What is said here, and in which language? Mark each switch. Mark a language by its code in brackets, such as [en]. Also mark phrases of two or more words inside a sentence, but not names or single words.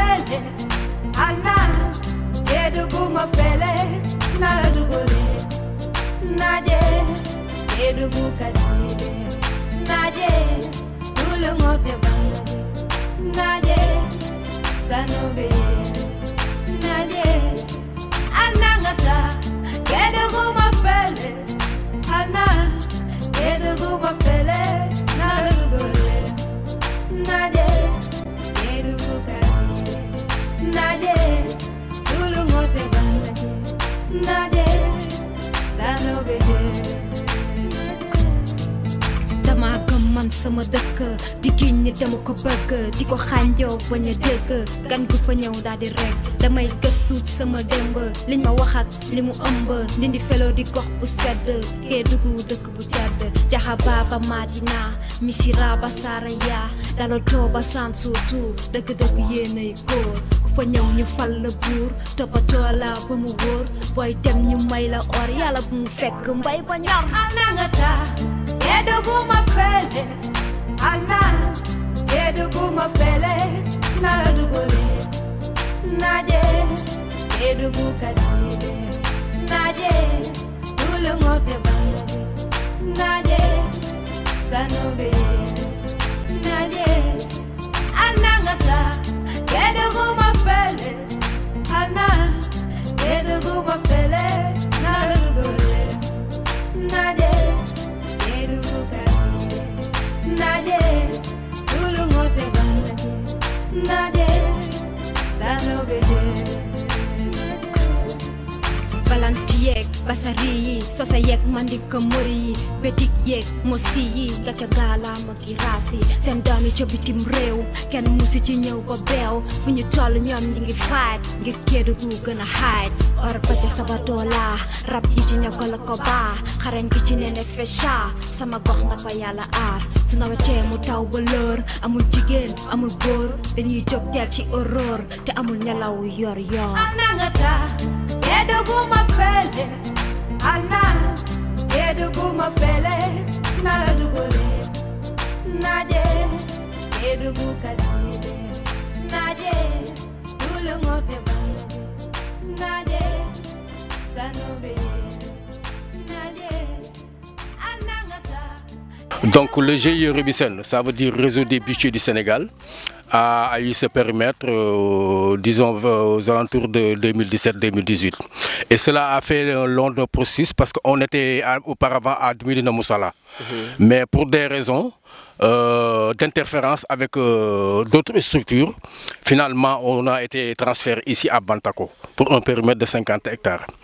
[wo] fele, ana, eduguma fele, na dugule, naje, eduguka dile, naje, tulungote bangaje, naje, sanobe, naje, anangata, eduguma fele, ana, eduguma fele, na dugule, naje, eduguka dile, naje, tulungote bangaje, naje, sanobe. Dama gëm man sama dëkk di giñ ñi dama ko bëgg di ko xànjoo bañ a dégg gan gu fa ñëw daal di rek damay gëstu sama démb liñ ma wax ak li mu ëmb ndindi felo di gox bu sedd Kédougou dëkk bu tedd Jaxaba ba Madina Missirah ba Saraya Daloto ba Sansuutu dëgg-dëgg yéenay góor ku fa ñëw ñu fal la buur toppatoo la ba mu wóor booy dem ñu may la or yàlla bu mu fekk mbay ba ñor anangata Eduguma fele, ana, eduguma fele, na dugule, naje, eduguka dile, naje, tulungote bangaje, naje, sanobe, naje, anangata, eduguma fele, ana, eduguma fele, na dugule, naje. Naje, tulungote bangaje, naje, lanobeje. Balantiyek, basari, sosa yek mandika muri, bedik yek, mosi, gacha gala makirasi, sendami ca bitim réew, kenn musi ci ñëw ba beew, fu ñu toll ñoom ñi ngi fight, ngir Kédougou gën a hide, or ba ca Sabadola, rab yi ci ñoo ko la ko baa, xarañ gi ci nene fecha, sama gox na ko yàlla aar, su nawetee mu taw ba lër, amul jigéen, amul góor, dañuy jóg teel ci aurore, te amul nelaw yor yor. Anangata, Eduguma fele, ana, eduguma fele, na dugule, naje, eduguka dile, naje, tulungote bangaje, naje, sanobe, naje, anangata. [fr] Donc le GIE Rébissène, ça veut dire Réseau des bijoutiers du Sénégal, a eu ce périmètre, disons, aux alentours de 2017-2018. Et cela a fait un long processus parce qu'on était auparavant à Médina Moussala. Mais pour des raisons d'interférence avec d'autres structures, finalement, on a été transféré ici à Bantako pour un périmètre de 50 hectares.